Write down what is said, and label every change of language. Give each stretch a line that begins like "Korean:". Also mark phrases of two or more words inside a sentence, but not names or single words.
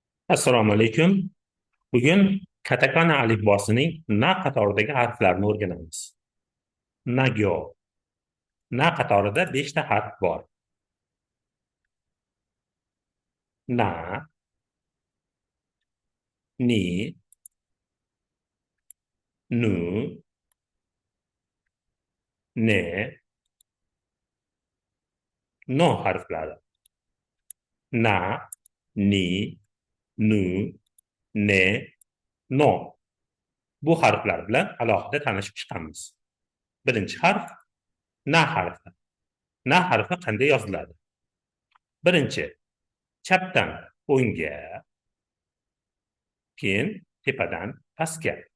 Uzbek: Assalomu alaykum. Bugun katakana alifbosining na qatoridagi harflarini o'rganamiz. Nagyo. Na qatorida 5 ta harf bor. Na, ni, nu, ne, no harflari. Na, ni, nu, ne, no. Bu harflar bilan alohida tanishib chiqamiz. Birinchi harf na harfi. Na harfi qanday yoziladi? Birinchi chapdan o'ngga, keyin tepadan pastga.